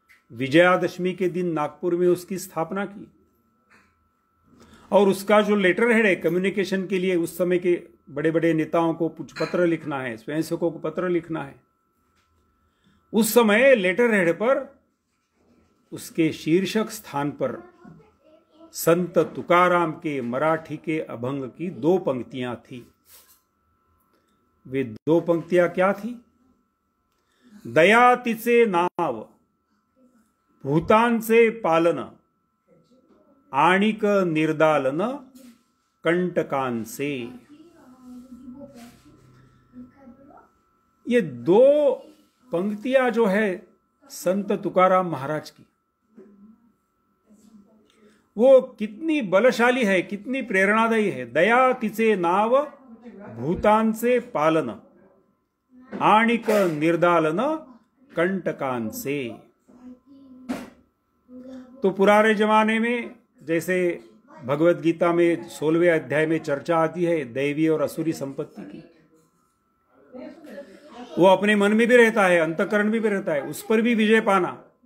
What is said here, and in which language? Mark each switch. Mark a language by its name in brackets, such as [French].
[Hindi] विजयादशमी के दिन नागपुर में उसकी स्थापना की, और उसका जो लेटर हेड है कम्युनिकेशन के लिए, उस समय के बड़े बड़े नेताओं को कुछ पत्र लिखना है, स्वयंसेवकों को पत्र लिखना है, उस समय लेटर हेड पर उसके शीर्षक स्थान पर संत तुकाराम के मराठी के अभंग की 2 पंक्तियां थी। वे 2 पंक्तियां क्या थी? [Marathi] दया तिचे नाव, भूतांचे पालन, आणिक निर्दालन कंटकांचे। [Hindi] ये 2 पंक्तियां जो है संत तुकाराम महाराज की, वो कितनी बलशाली है, कितनी प्रेरणादायी है। [Marathi] दया तिचे नाव, भूतांचे पालन, आणिक निर्दालन कंटकांचे। [Hindi] तो पुराने जमाने में जैसे भगवत गीता में 16वें अध्याय में चर्चा आती है दैवी और असुरी संपत्ति की, वो अपने मन में भी रहता है, अंतःकरण में भी रहता है, उस पर भी विजय पाना।